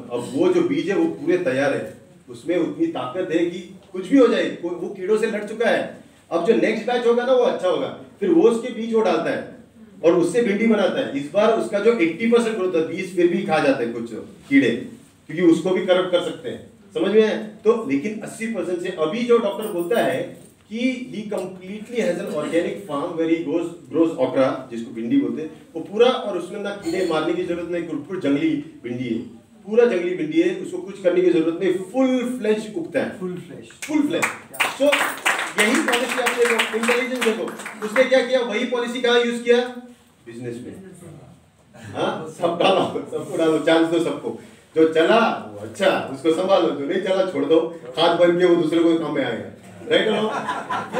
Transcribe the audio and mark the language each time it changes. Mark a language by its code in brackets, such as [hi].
[hi] अब वो जो बीज है वो पूरे तैयार है, उसमें उतनी ताकत है कि कुछ भी हो जाए, वो कीड़ों से लड़ चुका है। अब जो नेक्स्ट बैच होगा ना वो अच्छा होगा, फिर वो उसके बीज वो डालता है और उससे भिंडी बनाता है। इस बार उसका जो 80% ग्रोथ है, 20 फिर भी खा जाते हैं कुछ कीड़े, क्योंकि उसको भी करप्ट कर सकते हैं। समझ में है? तो लेकिन 80% से अभी जो डॉक्टर बोलता है कि [en] he completely has an organic farm where he grows okra, [hi] जिसको भिंडी बोलते हैं, वो पूरा, और उसमें ना कीड़े मारने की जरूरत नहीं, बिल्कुल जंगली भिंडी है, पूरा जंगली भिंडी है, उसको कुछ करने की जरूरत नहीं, फुल फ्लेश उगता है, फुल फ्लेश। सो यही पॉलिसी आप देखो, इंटेलिजेंस देखो, उसने क्या किया, वही पॉलिसी कहाँ यूज किया? बिजनेस में। हाँ, सब डालो, सबको डालो, चांस दो सबको, जो चला वो अच्छा, उसको संभालो, जो नहीं चला छोड़ दो, खाद बन के वो दूसरे को काम में आएगा, राइट नो?